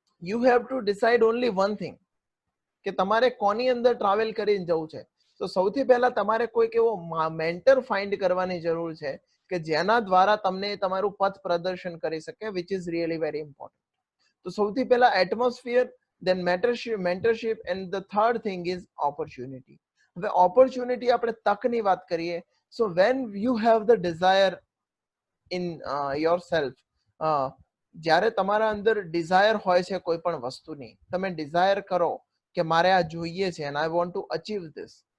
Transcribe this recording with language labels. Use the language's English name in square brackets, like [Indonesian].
[English] you have to decide only one thing, [Gujarati] કે તમારે કોની અંદર ટ્રાવેલ કરીને જવું છે. તો સૌથી પહેલા તમારે કોઈક એવો મેન્ટર ફાઇન્ડ કરવાની જરૂર છે કે જેના દ્વારા તમને તમારું પથ પ્રદર્શન કરી શકે, [English] Which is really very important. [Gujarati] તો સૌથી પહેલા atmosphere, [English] then mentorship and the third thing is opportunity. [Gujarati] હવે opportunity આપણે તકની વાત કરીએ. [English] So when you have the desire in yourself, [Gujarati] જ્યારે તમારા અંદર ડિઝાયર હોય છે કોઈ પણ વસ્તુની, તમે ડિઝાયર કરો કે મારે આ જોઈએ છે [English] and I want to achieve this.